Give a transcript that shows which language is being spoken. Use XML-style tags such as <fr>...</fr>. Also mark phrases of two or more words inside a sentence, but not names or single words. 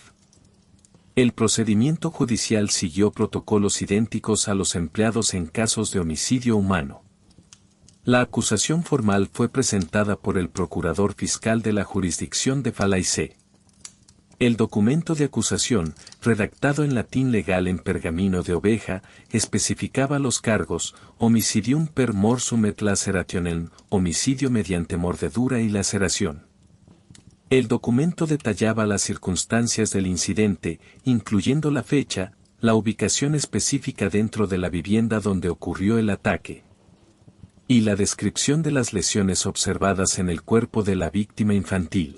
<es>El procedimiento judicial siguió protocolos idénticos a los empleados en casos de homicidio humano. La acusación formal fue presentada por el procurador fiscal de la jurisdicción de Falaise. El documento de acusación, redactado en latín legal en pergamino de oveja, especificaba los cargos:</es> <la>homicidium per morsum et lacerationem,</la> <es>homicidio mediante mordedura y laceración. El documento detallaba las circunstancias del incidente, incluyendo la fecha, la ubicación específica dentro de la vivienda donde ocurrió el ataque. y la descripción de las lesiones observadas en el cuerpo de la víctima infantil.</es>